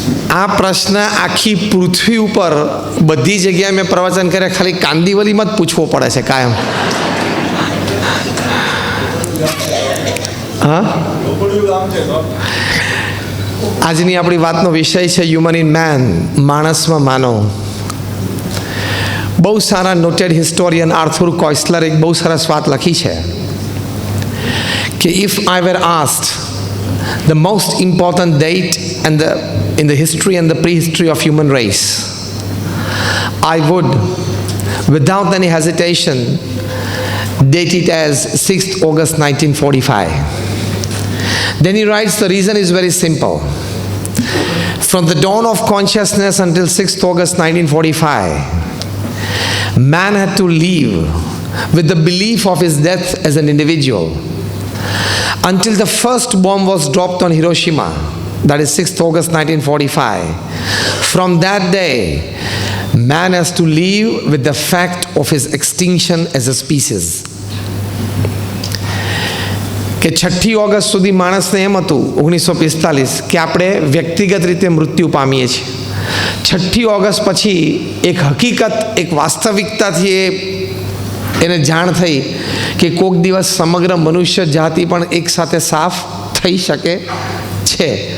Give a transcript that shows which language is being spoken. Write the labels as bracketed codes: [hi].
[gu] આ પ્રશ્ન આખી પૃથ્વી ઉપર બધી જગ્યાએ મેં પ્રવચન કર્યા, ખાલી કાંદીવલીમાં જ પૂછવો પડે છે કાયમ। હા, આજની આપણી વાતનો વિષય છે [en] human in man, [gu] માણસમાં માનવ। બહુ સારા નોટેડ હિસ્ટોરિયન આર્થુર કોઇસ્લર એક બહુ સરસ વાત લખી છે કે [en] If I were asked the most important date in the history and the prehistory of human race, I would, without any hesitation, date it as 6th August 1945. Then he writes, the reason is very simple. From the dawn of consciousness until 6th August 1945, man had to live with the belief of his death as an individual. Until the first bomb was dropped on Hiroshima, that is 6th August 1945. From that day, man has to live with the fact of his extinction as a species. [gu] કે 6ઠી August સુધી માણસને એમ હતું 1945 કે આપણે વ્યક્તિગત રીતે મૃત્યુ પામીએ છીએ। 6ઠી ઓગસ્ટ પછી એક હકીકત, એક વાસ્તવિકતાથી એને જાણ થઈ કે કોઈક દિવસ સમગ્ર મનુષ્ય જાતિ પણ એકસાથે સાફ થઈ શકે છે।